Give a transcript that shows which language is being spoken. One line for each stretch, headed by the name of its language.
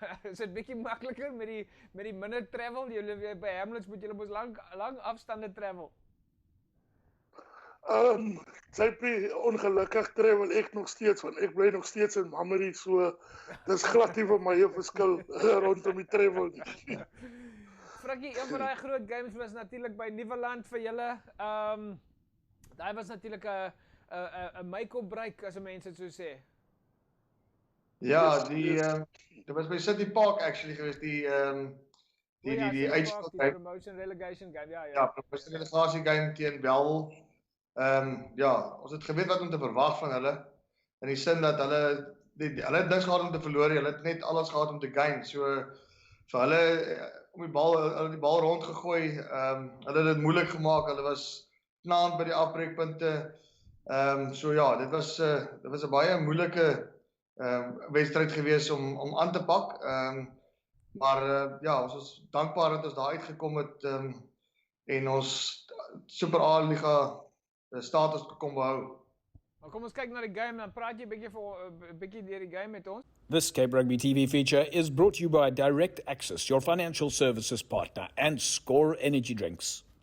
Afrikaans: Is dit bietjie makliker met die minder travel? Julle by Hamlet moet julle mos lang afstande travel. JP, ongelukkig travel ek nog steeds, want ek bly nog steeds in Mammary, so dis glad nie vir my 'n verskil rondom die travel nie. Frikkie, een van daai groot games was natuurlik by Nieuweland vir julle. Daai was natuurlik 'n
English: make or break,
Afrikaans: as mense dit so sê. Ja, dit was by City Park actually geweest, die die promotion relegation game, Ja, promotion relegation game teen Bellville. Ja, ons het geweet wat om te verwag van hulle, in die sin dat hulle het niks gehad om te verloor, hulle het net alles gehad om te gain, so vir hulle om die bal rondgegooi, hulle het dit moeilik gemaak, hulle was knaand by die afbreekpunte, so ja, dit was 'n baie moeilike wedstryd gewees om aan te pak, maar ja, ons is dankbaar dat ons daar uitgekom het en ons Super A-liga status kon behou. Maar kom ons kyk na die game, dan praat jy bietjie deur die game met ons.
English: This Cape Rugby TV feature is brought to you by Direct Access, your financial services partner, and Score Energy Drinks.